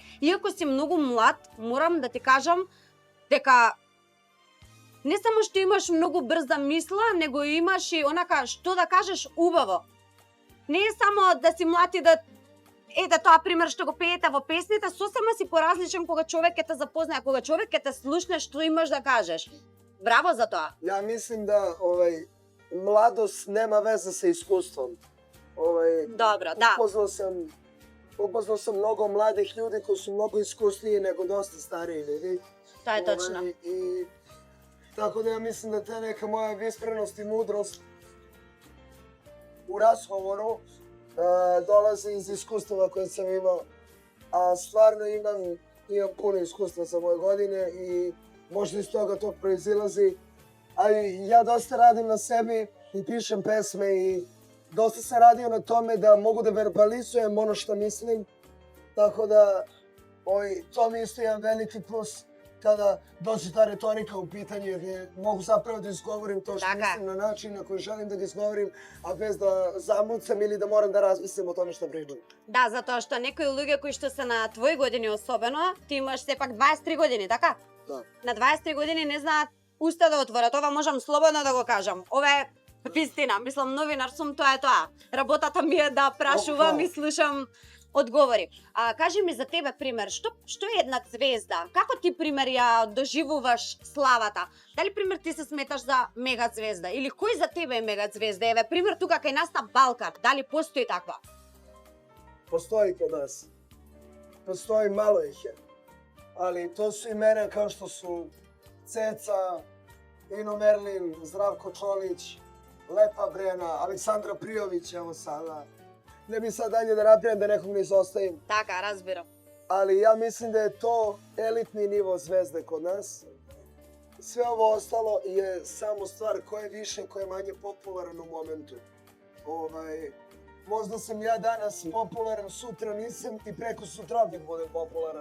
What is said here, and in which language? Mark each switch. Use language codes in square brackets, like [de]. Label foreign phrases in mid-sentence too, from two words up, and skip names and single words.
[mk] Иако си многу млад, морам да ти кажам дека не само што имаш многу брза мисла, него имаш и онака што да кажеш убаво. Не е само да си млад и да ете тоа пример што го пеете во песните, сосема си поразличен кога човек ќе те запознае, кога човек ќе те слушне што имаш да кажеш. Браво за тоа. [sr] Ja mislim da mladost nema veze sa iskustvom. [mk] Добро, да. [sr] Upoznao sam mnogo mladih ljudi koji su mnogo iskusniji nego dosta stariji ljudi. [mk] Тоа е точно. [sr] I tako da ja mislim da ta neka moja visprenost i mudrost u razgovoru dolazi iz iskustava koje sam imao. A stvarno imam puno iskustva za moje godine i možda iz toga to proizilazi. Ali ja dosta radim na sebi i pišem pesme i dosta sam radio na tome da mogu da verbalizujem ono što mislim. Tako da to mi je isto jedan veliki plus kada dođe ta retorika u pitanje gdje mogu zapravo da izgovorim to što mislim na način na koji želim da ga izgovorim, a bez da zamucam ili da moram da razmislim o tome što pričam. [mk] Да, затоа што некои луѓе кои што се на твои години особено, ти имаш сепак 23 години, така? Да. На 23 години не знаат уста да отворат, ова можам слободно да го кажам. Ова е вистина, мислам новинар сум, тоа е тоа. Работата ми е да прашувам и слушам одговори. Кажи ми за тебе пример, што е една звезда? Како ти пример ја доживуваш славата? Дали пример ти се сметаш за мега звезда или кој за тебе е мега звезда? Еве пример тука кај нас на Балкан, дали постои таква? [sr] Postoji kod nas. Postoji, malo ih je. Ali to su imena kao što su Ceca, Ino Merlin, Zdravko Čolić, Lepa Brena, Aleksandra Prijović, evo sada. Ne bi sad dalje da napiram da nekog ne izostavim. [mk] Така, разбирам. [sr] Ali ja mislim da je to elitni nivo zvezde kod nas. Sve ovo ostalo je samo stvar ko je više, ko je manje popularan u momentu. Možda sam ja danas popularan, sutra nisam i preko sutra opet budem popularan.